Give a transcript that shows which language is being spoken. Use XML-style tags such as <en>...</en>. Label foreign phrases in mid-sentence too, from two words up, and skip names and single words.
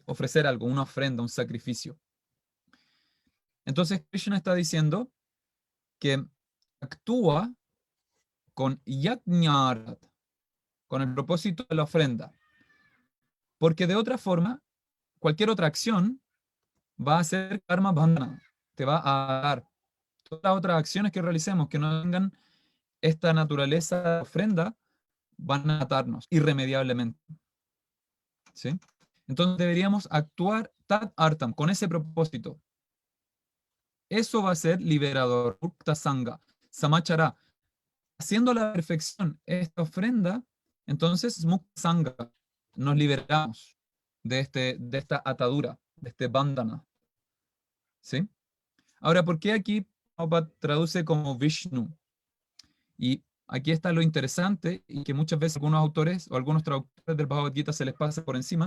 <es>Ofrecer algo, una ofrenda, un sacrificio. Entonces Krishna está diciendo que actúa con yajñarat, con el propósito de la ofrenda, porque de otra forma, cualquier otra acción va a ser</es> <sa>कर्म बन्धन,</sa> <es>te va a dar todas las otras acciones que realicemos que no tengan esta naturaleza de ofrenda, van a atarnos irremediablemente, ¿sí? Entonces deberíamos actuar</es> <sa>तत् अर्थम्,</sa> <es>con ese propósito. Eso va a ser liberador,</es> <sa>मुक्त सङ्ग, समाचर.</sa> <es>Haciendo a la perfección esta ofrenda, entonces</es> <sa>मुक्त सङ्ग,</sa> <es>nos liberamos de esta atadura, de este bandhana, ¿sí? Ahora, ¿por qué aquí Prabhupada traduce como Vishnu? Y aquí está lo interesante, y que muchas veces algunos autores o algunos traductores del Bhagavad Gita se les pasa por encima.</es>